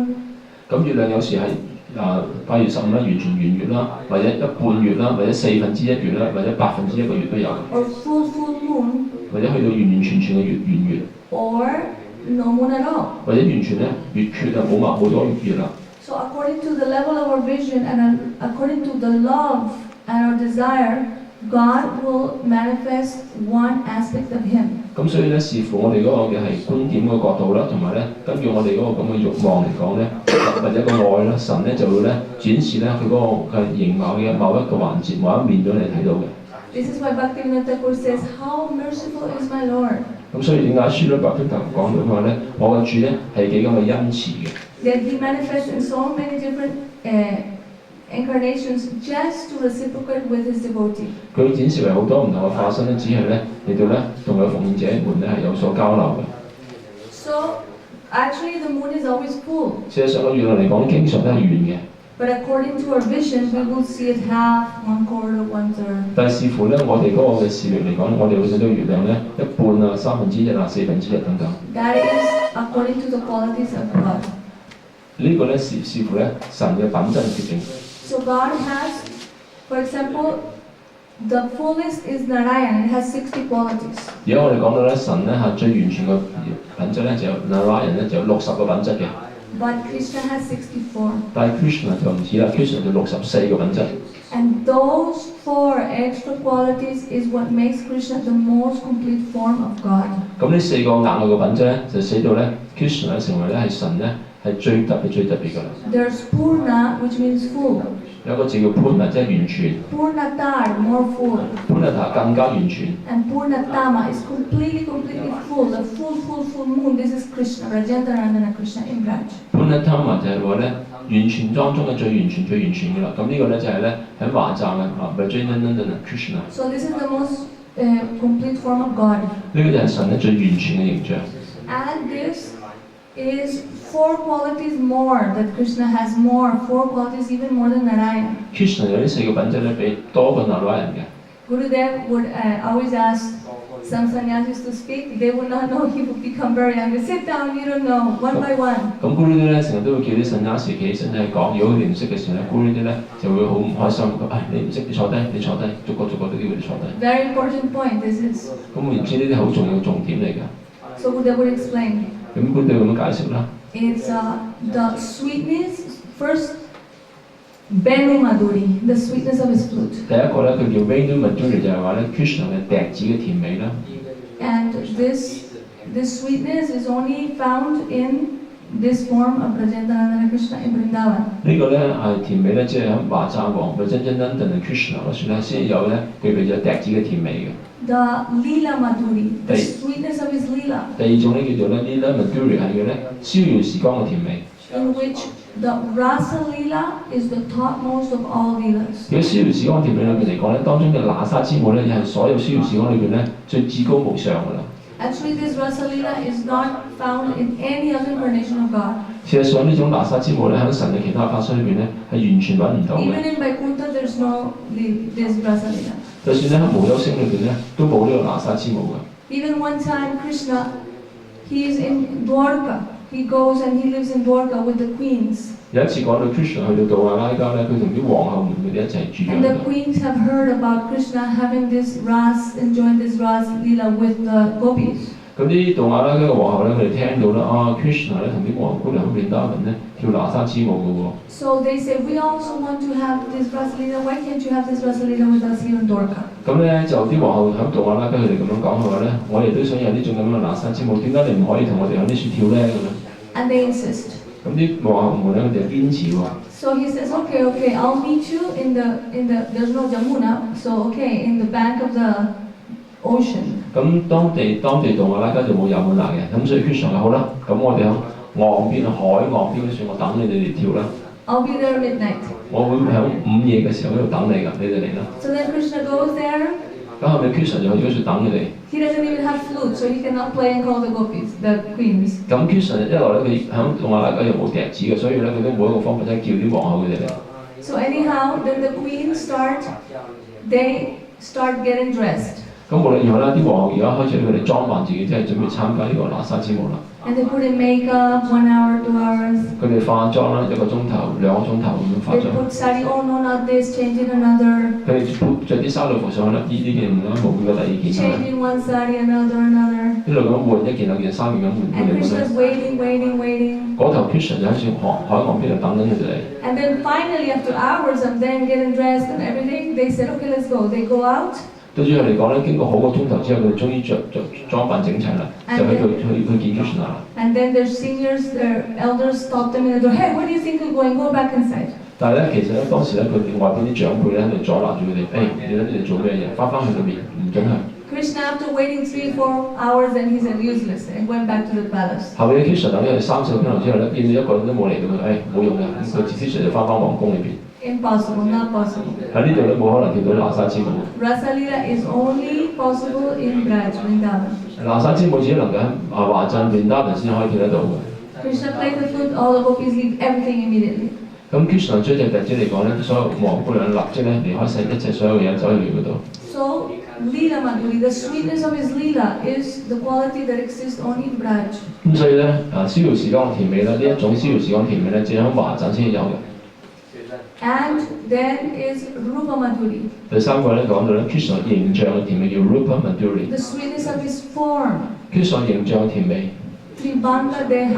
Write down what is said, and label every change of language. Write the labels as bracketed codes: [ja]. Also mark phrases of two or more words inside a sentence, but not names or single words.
[yue] 咁月亮有時係8月15啦，完全圓月啦，或者一半月啦，或者1/4月啦，或者1/8個月都有， [en] Or full moon, [yue] 或者去到完全嘅圓月， [en] or no moon at all. [yue] 或者完全咧月缺啊冇咗月啦。 [en] So according to the level of our vision and according to the love and our desire, God will manifest one aspect of Him. [yue] 咁所以咧，視乎我哋嗰個嘅係觀點嘅角度啦，同埋咧根據我哋嗰個咁嘅慾望嚟講咧，或者個愛啦，神咧就會咧展示咧佢嗰個嘅形貌嘅某一個環節、某一面俾你睇到嘅。 [en] This is why Bhaktivinoda Thakur says, "How merciful is my Lord." [yue] 咁所以點解書裏白都講到佢話咧，我嘅主咧係幾咁嘅恩慈嘅。 [en] That He manifests in so many different incarnations just to reciprocate with His devotee. [yue] 佢展示為好多唔同嘅化身咧，只係咧嚟到咧同佢奉獻者們咧係有所交流嘅。 [en] So actually the moon is always full. [yue] 事實上個月亮嚟講，經常都係圓嘅。 [en] But according to our vision, we will see it half, 1/4, 1/3. [yue] 但係視乎咧我哋嗰個嘅視力嚟講，我哋會睇到月亮咧一半啊、1/3啊、1/4等等。 [en] That is according to the qualities of God. [yue] 呢個咧視乎咧神嘅品質決定。 [en] So God has, for example, the fullest is Narayan. It has 60 qualities. [yue] 而家我哋講到咧神咧係最完全嘅品質咧，就有 Narayan 咧就有60個品質嘅。 [en] But Krishna has 64. [yue] 但係 Krishna 就唔止啦 ，Krishna 就64個品質。 [en] And those 4 extra qualities is what makes Krishna the most complete form of God. [yue] 咁呢4個額外嘅品質咧，就使到咧 Krishna 咧成為咧係神咧係最特別㗎啦。 [en] There's Purna, which means full. [yue] 有一個字叫 Purna， 即係完全。 [en] Purnatar, more full. [yue] Purnata 更加完全。 [en] And Purnatama is completely full. The full moon. This is Krishna, Rajendrarandana Krishna in Raj. [yue] Purnatama 就係話咧完全當中嘅最完全㗎啦。咁呢個咧就係咧喺華藏嘅 Rajendrarandana Krishna。 [en] So this is the most complete form of God. [yue] 呢個就係神咧最完全嘅形象。 [en] And this is 4 qualities more that Krishna has more. 4 qualities even more than Narayan. [yue] Krishna 有呢4個品質咧，比多過 Narayan 嘅。 [en] Gurudev would always ask some sannyasis to speak. They would not know. He would become very angry. Sit down. You don't know. One by one. [yue] 咁 Guru 咧成日都會叫啲 sannyasis 企起身咧講，如果佢哋唔識嘅時候咧，Guru 咧就會好唔開心。你唔識，你坐低，逐個都叫佢哋坐低。 [en] Very important point. This is. [yue] 咁我唔知呢啲好重要嘅重點嚟㗎。 [en] So Gurudev would explain. [yue] 咁 Guru 咁樣解釋啦。 [en] It's the sweetness first. [sa] Venu Madhuri, [en] the sweetness of his flute. [yue] 第一個咧，佢叫 [sa] Venu Madhuri [yue] 就係話咧 Krishna 嘅笛子嘅甜美啦。 [en] And this sweetness is only found in this form of Rajendrarandana Krishna in Vrindavan. [yue] 呢個咧係甜美咧，即係喺華藏王嘅真真正 Krishna 嗰處咧先有咧具備咗笛子嘅甜美嘅。 [en] The [sa] Lila Madhuri, [en] the sweetness of his Lila. [yue] 第二種咧叫做咧 [sa] Lila Madhuri [yue] 係嘅咧逍遙時光嘅甜美。 [en] In which the [sa] rasa lila [en] is the topmost of all lilas. [yue] 喺逍遙時光甜美裏邊嚟講咧，當中嘅那沙之母咧，係所有逍遙時光裏邊咧最至高無上㗎啦。 [en] Actually, this [sa] rasa lila [en] is not found in any other incarnation of God. [yue] 事實上呢種那沙之母咧喺神嘅其他化身裏邊咧係完全揾唔到嘅。 [en] Even in Vaikuntha, there's no this [sa] rasa lila. [yue] 就算咧喺無憂星裏邊咧，都冇呢個那沙之母嘅。 [en] Even one time, Krishna, he is in Dwarka. He goes and he lives in Dwarka with the queens. [yue] 有一次講到 Krishna 去到杜亞拉加咧，佢同啲皇后們佢哋一齊住 [en] And [yue] 緊 [en] the queens have heard about Krishna having this ras, enjoying this [sa] ras lila [en] with the gopis. [yue] 咁啲杜亞拉加嘅皇后咧，佢哋聽到啦，Krishna 咧同啲皇姑娘喺邊打緊咧跳那沙之舞嘅喎。 [en] So they say, we also want to have this [sa] ras lila. [en] Why can't you have this [sa] ras lila [en] with us here in Dwarka? [yue] 咁咧就啲皇后喺杜亞拉加佢哋咁樣講嘅話咧，我哋都想有呢種咁嘅那沙之舞，點解你唔可以同我哋喺呢處跳咧咁樣？ [en] And they insist. [yue] 咁啲皇后們咧，佢哋堅持喎。 [en] So he says, okay, I'll meet you in the there's no Jamuna, so okay, in the bank of the ocean. [yue] 咁當地杜亞拉加就冇有滿拿嘅，咁所以 Krishna 話好啦，咁我哋喺岸邊海岸邊嗰處，我等你哋嚟跳啦。 [en] I'll be there at midnight. [yue] 我會喺午夜嘅時候喺度等你㗎，你哋嚟啦。 [en] So then Krishna goes there. [yue] 咁後尾 Krishna 就去咗處等佢哋。 [en] He doesn't even have flute, so he cannot play and call the gopis, the queens. [yue] 咁 Krishna 一來咧，佢喺杜亞拉加又冇笛子嘅，所以咧佢都冇一個方法即係叫啲皇后佢哋嚟。 [en] So anyhow, then the queens they start getting dressed. [yue] 咁無論如何啦，啲皇后而家開始佢哋裝扮自己，即係準備參加呢個拿撒之舞啦。 [en] And they put in makeup 1 hour, 2 hours. [yue] 佢哋化妝啦，1個鐘頭、2個鐘頭咁樣化 [en] They [yue] 妝。 [en] put sari, oh no, not this, change in another. [yue] 佢哋着啲沙律服上去啦，呢件唔啱，冇嘅第二件咁樣。 [en] Change in one sari, another. [yue] 一路咁換一件兩件三件咁換 [en] And [yue] 嚟換 [en] Krishna's [yue] 去。 [en] waiting. [yue] 嗰頭 Krishna 就喺處海岸邊度等緊佢哋嚟。 [en] And then finally, after hours of them getting dressed and everything, they said, okay, let's go. They go out. [yue] 對於佢嚟講咧，經過好個鐘頭之後，佢哋終於着裝扮整齊啦，就去見 Krishna 啦。 [en] And then their seniors, their elders stopped them in the door. Hey, where do you think you're going? Go back inside. [yue] 但係咧，其實咧當時咧，佢哋外邊啲長輩咧喺度阻攔住佢哋，你諗住你做咩嘢？翻去裏面唔準去。 [en] Krishna, after waiting 3-4 hours, then he said useless and went back to the palace. [yue] 後尾 Krishna 等咗佢30個鐘頭之後咧，見到一個人都冇嚟到佢，冇用嘅，佢自己就翻皇宮裏邊。 [en] Impossible, not possible. [yue] 喺呢度咧冇可能跳到拿撒之舞。 [sa] Rasa Leela [en] is only possible in Braj, Vrindavan. [yue] 拿撒之舞只能夠喺華鎮 Vrindavan 先可以跳得到嘅。 [en] Krishna played the flute, all the gopis leave everything immediately. [yue] 咁 Krishna 追隻笛子嚟講咧，所有皇姑娘立即咧離開晒一切所有嘢，走去佢嗰度。 [en] So, [sa] Leela Madhuri, [en] the sweetness of his Leela is the quality that exists only in Braj. [yue] 咁所以咧，逍遙時光嘅甜美咧，呢一種逍遙時光甜美咧，只喺華鎮先有嘅。 [en] And then is [sa] Rupa Madhuri. [yue] 第三個咧講到咧 Krishna 形象嘅甜美叫 [sa] Rupa Madhuri。 [en] The sweetness of his form, [yue] Krishna 形象嘅甜美， [sa] Tribanga Deha.